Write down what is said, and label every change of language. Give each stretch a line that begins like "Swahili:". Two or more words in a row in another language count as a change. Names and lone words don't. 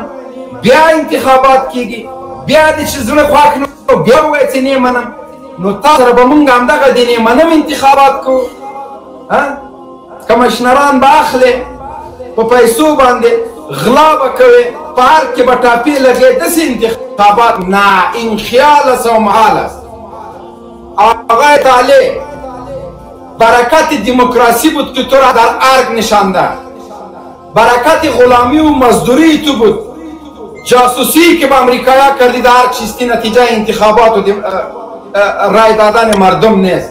Pashto: بیا انتخابات کېږي بیا دې چې زړه خوښ نه بیا ووایه چې نه منم. نو تا سره به موږ همدغه د نه منم انتخابات کوو. کمشنران به اخلې په پیسو باندې غلا به کوې په هر کې به ټاپې لګې. داسې انتخابات نه
Persian: این خیال است و محال است. آقای طالع برکت دموکراسی بود که تو را در ارگ نشانده. برکت غلامی و مزدوری تو بود. جاسوسی که به امریکایا کردی در هر چیزی نتیجه انتخابات و رای دادن مردم نیست.